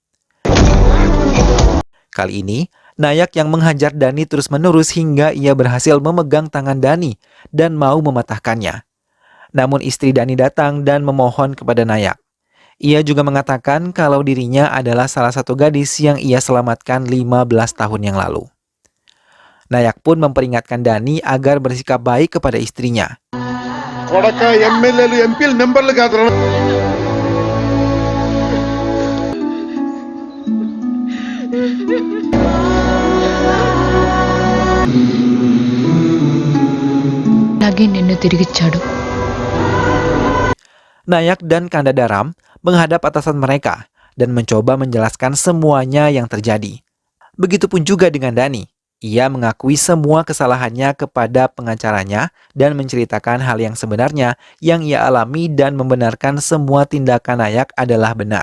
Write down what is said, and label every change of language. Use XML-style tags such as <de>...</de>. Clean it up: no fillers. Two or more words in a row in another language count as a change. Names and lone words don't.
<id>Kali ini, Nayak yang menghajar Dani terus-menerus hingga ia berhasil memegang tangan Dani dan mau mematahkannya. Namun istri Dani datang dan memohon kepada Nayak. Ia juga mengatakan kalau dirinya adalah salah satu gadis yang ia selamatkan 15 tahun yang lalu. Nayak pun memperingatkan Dani agar bersikap baik kepada istrinya.</id> <te>కొడక</te> <en>MLAs MPs numbers</en> <te>కాదు. అలాగే నిన్ను తిరిగిచ్చాడు.</te> <id>Nayak dan Kanda Daram menghadap atasan mereka dan mencoba menjelaskan semuanya yang terjadi. Begitupun juga dengan Dani. Ia mengakui semua kesalahannya kepada pengacaranya dan menceritakan hal yang sebenarnya yang ia alami dan membenarkan semua tindakan Nayak adalah benar.</id>